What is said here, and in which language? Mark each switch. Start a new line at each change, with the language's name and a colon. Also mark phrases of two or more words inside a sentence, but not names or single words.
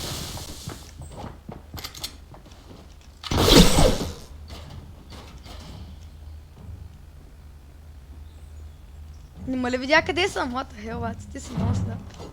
Bulgarian: Нима ли видя къде съм?
English: What the hell,
Bulgarian: бати, ти си много сляп.